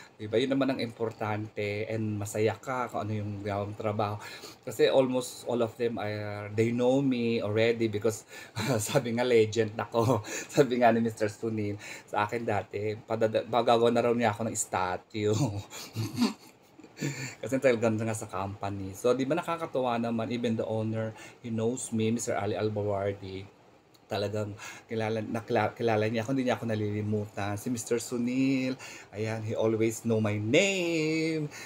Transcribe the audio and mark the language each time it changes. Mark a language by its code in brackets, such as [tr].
[tl] Diba? Yun naman ang importante and masaya ka kung ano yung gawang trabaho. [en] Kasi almost all of them they know me already because sabi nga legend ako. [tl] Sabi nga ni Mr. Sunil sa akin dati, pagagawa na raw niya ako ng statue. Kasi talagang nga sa company. [en] So, di ba nakakatuwa naman, even the owner, he knows me, Mr. Ali Albawardi. [tl] Talagang kilala niya ako, hindi niya ako nalilimutan. Si Mr. [en] Sunil, ayan, he always know my name.